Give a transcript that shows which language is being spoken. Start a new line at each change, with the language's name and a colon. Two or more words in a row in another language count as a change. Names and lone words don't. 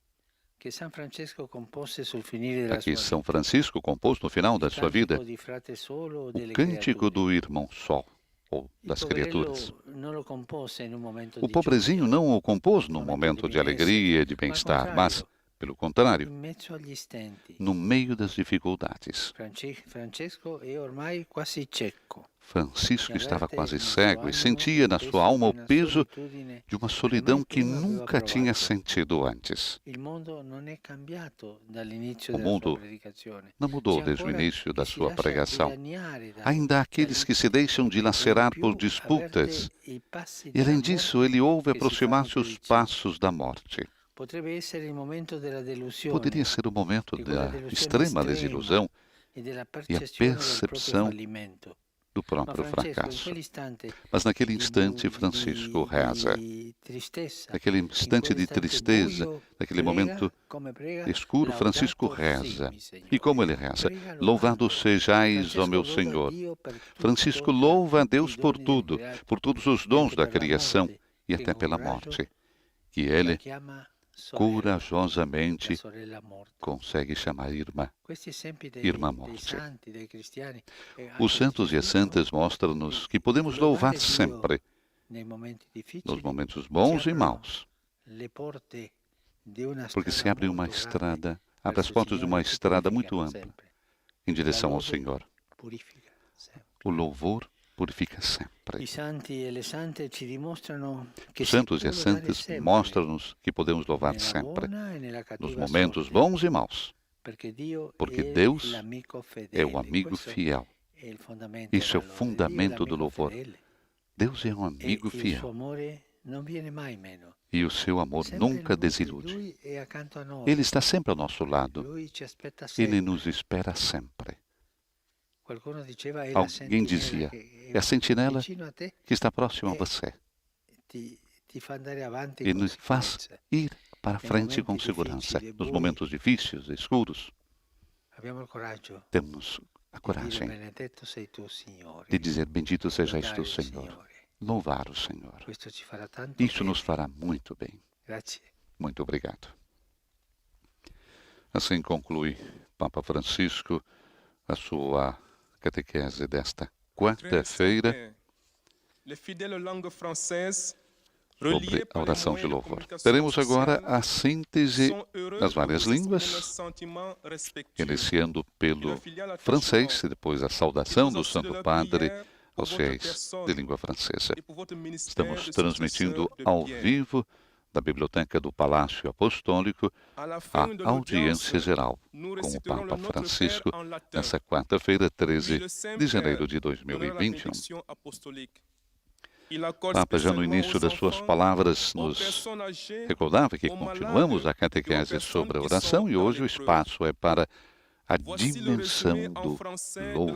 Portuguese: Aqui São Francisco compôs no final da sua vida o Cântico do Irmão Sol, ou das criaturas. O pobrezinho não o compôs num momento de alegria e de bem-estar, mas Pelo contrário,
Italian: in mezzo agli stenti.
Portuguese: no meio das dificuldades.
Italian: Francesco è ormai quasi cieco.
Portuguese: Francisco estava quase cego e sentia na sua alma o peso de uma solidão que nunca tinha sentido antes.
Italian: Il mondo non è cambiato dall'inizio
Portuguese: O
Italian: della sua
Portuguese: mundo
Italian: predicazione.
Portuguese: não mudou
Italian: C'è
Portuguese: desde o
Italian: ancora
Portuguese: início da
Italian: chi si
Portuguese: sua
Italian: lascia
Portuguese: pregação.
Italian: dilaniare da-
Portuguese: Ainda há aqueles que se deixam dilacerar por disputas.
Italian: avverte i passi
Portuguese: E além
Italian: della
Portuguese: disso,
Italian: morte
Portuguese: ele ouve
Italian: che si
Portuguese: aproximar-se
Italian: fanno
Portuguese: os
Italian: più vicini.
Portuguese: passos da morte.
Italian: Potrebbe essere il momento della delusione
Portuguese: Poderia ser o momento
Italian: di quella
Portuguese: da
Italian: delusione
Portuguese: extrema
Italian: estrema
Portuguese: desilusão
Italian: e della
Portuguese: e a
Italian: percezione del proprio
Portuguese: percepção
Italian: fallimento.
Portuguese: do
Italian: Ma
Portuguese: próprio
Italian: Francesco, in
Portuguese: fracasso.
Italian: quell'istante
Portuguese: Mas naquele
Italian: di
Portuguese: instante, bu- Francisco di- reza.
Italian: di tristezza,
Portuguese: Naquele
Italian: in
Portuguese: instante de
Italian: quell'istante
Portuguese: tristeza,
Italian: buio,
Portuguese: naquele
Italian: prega
Portuguese: momento
Italian: come prega,
Portuguese: escuro, Francisco
Italian: "Laudato
Portuguese: reza.
Italian: sii, Signore".
Portuguese: E como ele reza?
Italian: Prega
Portuguese: Louvado louvando. sejais, ó meu
Italian: Francesco
Portuguese: Senhor.
Italian: louva Dio per tutto,
Portuguese: Francisco
Italian: per
Portuguese: louva a
Italian: tutti i
Portuguese: Deus por
Italian: doni
Portuguese: tudo,
Italian: del creato,
Portuguese: por todos os
Italian: e
Portuguese: dons
Italian: anche
Portuguese: da
Italian: per la
Portuguese: criação
Italian: morte,
Portuguese: e
Italian: che
Portuguese: até pela
Italian: con coraggio
Portuguese: morte, que
Italian: la
Portuguese: ele
Italian: chiama sorella,
Portuguese: corajosamente
Italian: la sorella morta.
Portuguese: consegue chamar irmã.
Italian: Questi esempi
Portuguese: Irmã
Italian: dei
Portuguese: morte.
Italian: santi, dei cristiani, e anche
Portuguese: Os santos
Italian: di
Portuguese: e as
Italian: Gesù,
Portuguese: santas mostram-nos que podemos louvar sempre,
Italian: nei momenti
Portuguese: nos
Italian: difficili,
Portuguese: momentos bons e maus,
Italian: le porte di una
Portuguese: porque se
Italian: strada
Portuguese: abre uma
Italian: molto
Portuguese: estrada,
Italian: grande
Portuguese: abre as
Italian: verso il
Portuguese: portas de uma
Italian: Signore che
Portuguese: estrada
Italian: purifica
Portuguese: muito ampla
Italian: sempre.
Portuguese: em direção
Italian: La
Portuguese: ao
Italian: lode
Portuguese: Senhor.
Italian: purifica sempre.
Portuguese: O louvor purifica sempre.
Italian: I santi e le sante ci dimostrano che
Portuguese: Os
Italian: si
Portuguese: santos
Italian: può
Portuguese: e as
Italian: lodare
Portuguese: santas
Italian: sempre,
Portuguese: mostram-nos que podemos louvar
Italian: nella
Portuguese: sempre,
Italian: buona e nella
Portuguese: nos
Italian: cattiva
Portuguese: momentos
Italian: sorte,
Portuguese: bons e maus,
Italian: perché Dio
Portuguese: porque
Italian: è
Portuguese: Deus
Italian: l'amico fedele.
Portuguese: é o amigo
Italian: Questo
Portuguese: fiel.
Italian: è il fondamento
Portuguese: Isso é o
Italian: della lode. Dio è
Portuguese: fundamento do
Italian: l'amico
Portuguese: louvor.
Italian: fedele.
Portuguese: Deus é um
Italian: E
Portuguese: amigo
Italian: il suo
Portuguese: fiel
Italian: amore non viene mai meno.
Portuguese: e o seu amor
Italian: Sempre
Portuguese: nunca lui- desilude.
Italian: Lui è accanto a noi.
Portuguese: Ele está sempre ao nosso lado.
Italian: Lui ci aspetta
Portuguese: Ele
Italian: sempre.
Portuguese: nos espera sempre.
Italian: Qualcuno diceva è la
Portuguese: Alguém
Italian: sentinella
Portuguese: dizia,
Italian: che
Portuguese: é a sentinela
Italian: vicino a te
Portuguese: que está próximo a
Italian: e
Portuguese: você
Italian: ti fa andare avanti
Portuguese: e
Italian: con
Portuguese: nos faz
Italian: sicurezza.
Portuguese: ir para Em frente com momentos segurança. difíceis, Nos
Italian: bui.
Portuguese: momentos difíceis, escuros,
Italian: Abbiamo il coraggio
Portuguese: temos a
Italian: di dire
Portuguese: coragem
Italian: benedetto sei tu, Signore.
Portuguese: de dizer: Bendito sejais
Italian: Lodare
Portuguese: tu,
Italian: il
Portuguese: Senhor.
Italian: Signore.
Portuguese: Louvar o Senhor.
Italian: Questo ci farà tanto
Portuguese: Isso
Italian: bene.
Portuguese: nos fará muito bem.
Italian: Grazie.
Portuguese: Muito obrigado. Assim conclui Papa Francisco a sua catequese desta quarta-feira
French: Les fidèles langues françaises,
Portuguese: sobre
French: reliées
Portuguese: a
French: par les
Portuguese: oração de
French: moyens de
Portuguese: louvor.
French: communication
Portuguese: Teremos agora
French: sociale,
Portuguese: a síntese
French: sont heureux
Portuguese: das várias
French: de exprimer leurs
Portuguese: línguas,
French: sentiments respectueux.
Portuguese: iniciando
French: Et
Portuguese: pelo
French: leur filial attachement
Portuguese: francês e depois a saudação do
French: nous aussi de
Portuguese: Santo
French: leur
Portuguese: Padre
French: prière pour
Portuguese: aos
French: votre
Portuguese: fiéis
French: personne
Portuguese: de língua francesa.
French: et pour votre ministère
Portuguese: Estamos
French: de
Portuguese: transmitindo
French: successeur de
Portuguese: ao
French: Pierre.
Portuguese: vivo da Biblioteca do Palácio Apostólico
French: À la
Portuguese: a
French: fin de
Portuguese: audiência
French: l'audience,
Portuguese: geral
French: nous
Portuguese: com o
French: réciterons
Portuguese: Papa
French: le Notre
Portuguese: Francisco
French: Père en latin,
Portuguese: nessa quarta-feira,
French: puis
Portuguese: 13
French: le Saint
Portuguese: de janeiro
French: Père
Portuguese: de
French: donnera la
Portuguese: 2021.
French: bénédiction apostolique. Il accorde
Portuguese: Papa, já no
French: spécialement
Portuguese: início
French: aux
Portuguese: das suas
French: enfants,
Portuguese: palavras,
French: aux
Portuguese: nos
French: personnes âgées,
Portuguese: recordava que
French: aux
Portuguese: continuamos
French: malades
Portuguese: a catequese
French: e aux
Portuguese: sobre a
French: personnes
Portuguese: oração
French: qui
Portuguese: e
French: sont
Portuguese: hoje o
French: dans
Portuguese: espaço é para a
French: Voici le
Portuguese: dimensão
French: résumé en
Portuguese: do
French: français de la